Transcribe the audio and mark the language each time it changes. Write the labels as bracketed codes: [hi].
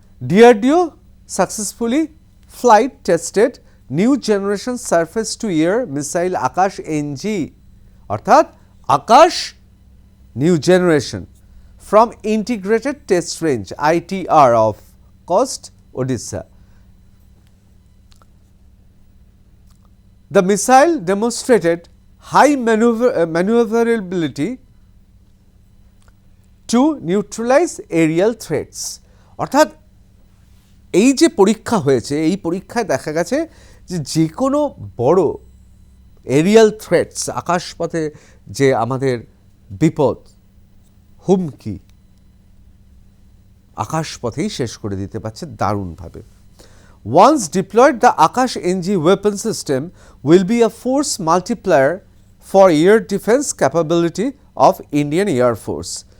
[en] DRDO successfully flight tested new generation surface to air missile Akash NG, অর্থাৎ Akash new generation from Integrated Test Range ITR of Coast, Odisha. The missile demonstrated high maneuverability to neutralize aerial threats. [bn] অর্থাৎ এই যে পরীক্ষা হয়েছে, এই পরীক্ষায় দেখা গেছে যে কোনো বড় এরিয়াল থ্রেটস, আকাশপথে যে আমাদের বিপদ, হুমকি, আকাশপথেই শেষ করে দিতে পারছে দারুণভাবে। [en] Once deployed, the Akash NG weapon system will be a force multiplier for air defense capability of Indian Air Force.